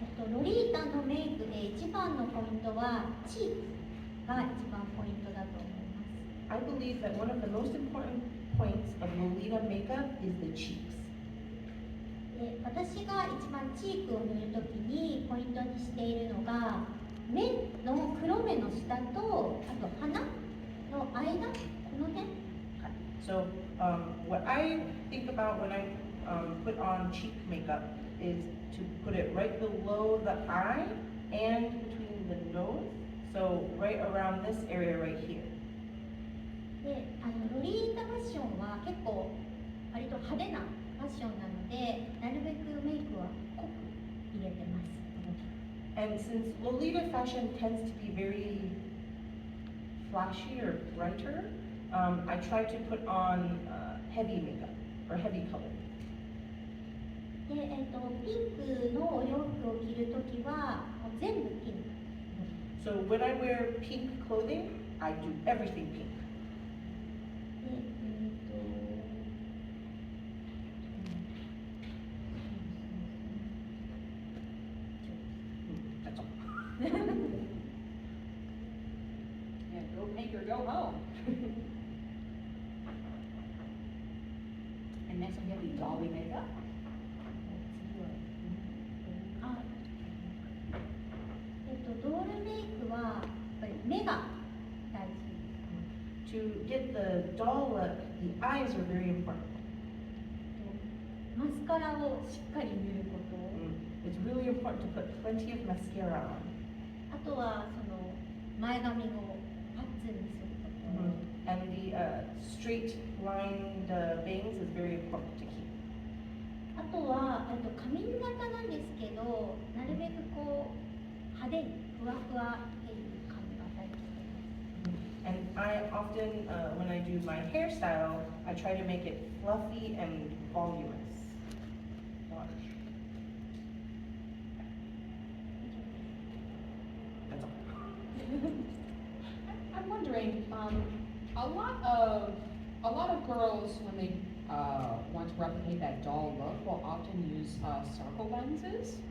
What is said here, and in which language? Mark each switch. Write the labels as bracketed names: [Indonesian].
[Japanese] ロリータのメイクで一番のポイントはチークが一番ポイントだと思います。 [English] I believe that one of the most important points of Lolita makeup is the cheeks. [Japanese] で私が一番チークを塗るときにポイントにしているのが、目の黒目の下とあと鼻の間、この辺 [English] So what I think about when I put on cheek makeup is to put it right below the eye and between the nose. So right around this area right here. [Japanese] でロリータファッションは結構割と派手なファッションなので、なるべくメイクは濃く入れてます。 [English] And since Lolita fashion tends to be very flashy or brighter, I try to put on heavy makeup or heavy color. [Japanese] で、ピンクのお洋服を着るときはもう全部ピンク。 [English] So when I wear pink clothing, I do everything pink. [Japanese] で、 [English] That's all. Yeah, go pink or go home. And next we have the dolly makeup. [Japanese] あ、ドールメイクはやっぱり目が大事。 [English] To get the doll look, the eyes are very important. [Japanese] マスカラをしっかり塗ること。 [English] It's really important to put plenty of mascara on. [Japanese] あとはその前髪をパッツンにすること。 [English] And the straight lined bangs is very important to keep. [Japanese] あとは髪型なんですけど、なるべくこう派手にふわふわっていう髪型にしてます。 [English] And I often, when I do my hairstyle, I try to make it fluffy and voluminous. That's all. I'm wondering, a lot of girls when they want to replicate that doll look will often use circle lenses.